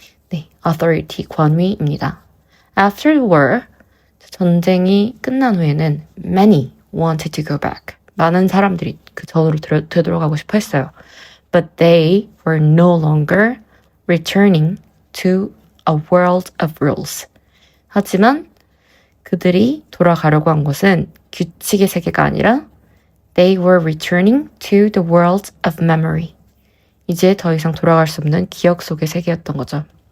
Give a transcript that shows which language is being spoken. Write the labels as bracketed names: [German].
[Korean] 네, authority, 권위입니다. [English] After the war, [Korean] 전쟁이 끝난 후에는 [English] many wanted to go back. [Korean] 많은 사람들이 그 전으로 되돌아가고 싶어 했어요. [English] But they were no longer returning to a world of rules. [Korean] 하지만 그들이 돌아가려고 한 것은 규칙의 세계가 아니라 [English] they were returning to the world of memory. [Korean] 이제 더 이상 돌아갈 수 없는 기억 속의 세계였던 거죠.